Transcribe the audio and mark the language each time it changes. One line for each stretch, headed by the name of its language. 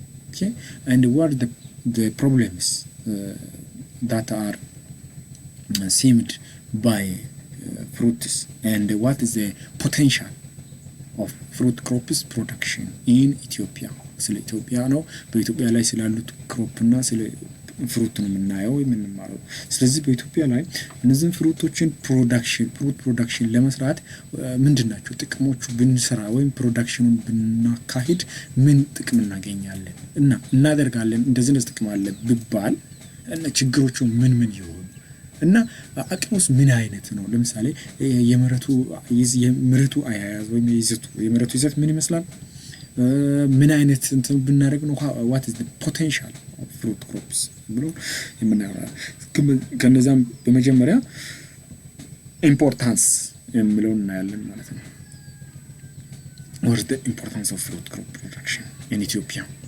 English: Okay, and what are the problems that are seemed by fruits, and what is the potential of fruit crops production in Ethiopia?
Amharic: ስለ ኢትዮጵያ ነው። በኢትዮጵያ ላይ ስላሉት ክሮፕ እና ስለ ፍሩት ነው የምናየው የምንማረው። ስለዚህ በኢትዮጵያ ላይ እነዚህን ፍሩቶችን ፕሮዳክሽን ለመስራት ምንድናቸው ጥቅሞቹ ብንሰራ ወይም ፕሮዳክሽኑን ብናካሂድ ምን ጥቅም እናገኛለን እና እናደርጋለን እንደዚህ ጥቅም አለ ቢባል ችግሮቹ ምን ይሆኑ እና አቅሙስ ምን አይነት ነው? ለምሳሌ የምርቱ አያያዝ ወይም የምርቱ ይዘት ምን ይመስላል? ምን አይነት እንትን ብናደርግ ነው
English: what is the potential of fruit crops
Amharic: ብሎ የምናየው ከነዛም በመጀመሪያ ኢምፖርታንስ የሚለውን እናያለን ማለት ነው።
English: what is the importance of fruit crop production in Ethiopia?